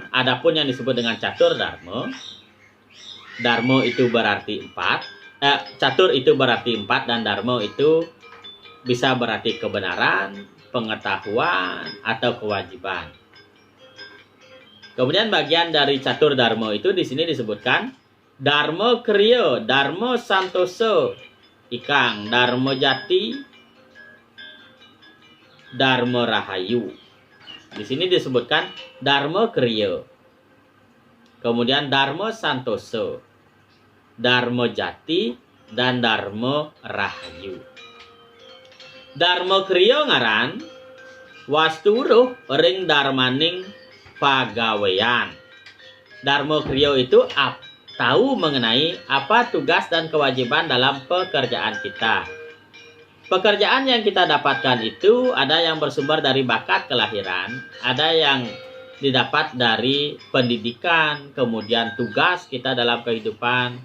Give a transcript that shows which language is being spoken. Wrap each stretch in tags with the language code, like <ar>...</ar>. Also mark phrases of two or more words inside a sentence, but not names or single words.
<id>Adapun yang disebut dengan catur dharma, dharma itu berarti 4. Catur itu berarti 4 dan dharma itu bisa berarti kebenaran, pengetahuan, atau kewajiban. Kemudian bagian dari catur dharma itu di sini disebutkan dharma kriya, dharma santosa, ikang dharma jati, dharma rahayu. Di sini disebutkan dharma kriya, kemudian dharma santosa, dharma jati, dan dharma rahayu.</id> <kaw>Dharma kriya ngaran wasturuh ring dharmaning pagawean.</kaw> <id>Dharma kriya itu tahu mengenai apa tugas dan kewajiban dalam pekerjaan kita. Pekerjaan yang kita dapatkan itu ada yang bersumber dari bakat kelahiran, ada yang didapat dari pendidikan, kemudian tugas kita dalam kehidupan.</id>